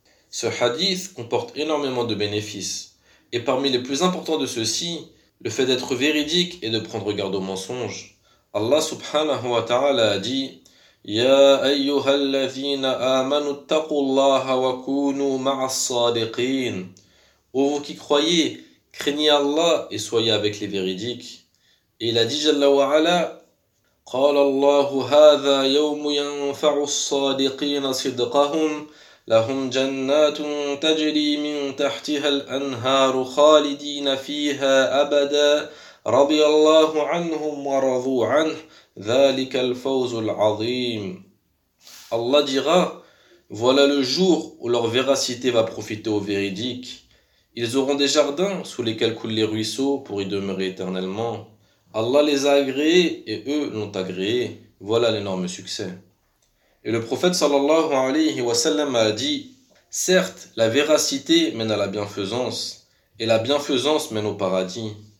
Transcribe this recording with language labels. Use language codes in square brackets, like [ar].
[fr] Ce hadith comporte énormément de bénéfices, et parmi les plus importants de ceux-ci, le fait d'être véridique et de prendre garde aux mensonges. Allah subhanahu wa ta'ala a dit « [ar] Ya ayyuha allazina amanu attaqullaha wa kunu ma'as sadiqin [fr] » Ô vous qui croyez, craignez Allah et soyez avec les véridiques. Et il a dit [ar] jalla wa ala « Qala Allahu hadha yawmu yanfa'u s-sadiqina sidqahum » لهم جنات تجري من تحتها الأنهار خالدين فيها أبدا رضي الله عنهم ورضوا عنه ذلك الفوز العظيم. [fr] Allah dira, voilà le jour où leur véracité va profiter aux véridiques. Ils auront des jardins sous lesquels coulent les ruisseaux pour y demeurer éternellement. Allah les a agréés et eux l'ont agréé. Voilà l'énorme succès. Et le prophète sallallahu alayhi wa sallam a dit « Certes, la véracité mène à la bienfaisance, et la bienfaisance mène au paradis.